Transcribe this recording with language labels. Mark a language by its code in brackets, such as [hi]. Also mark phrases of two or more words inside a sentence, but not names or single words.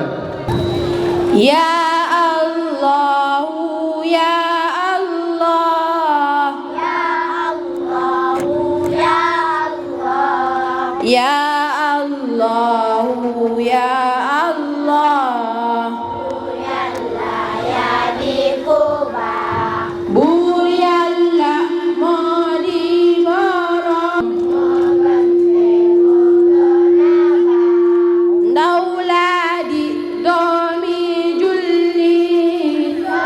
[ar] يا الله يا الله يا الله يا الله [wo] buur Yàlla moo di boroom ndaw laa di doomi jullit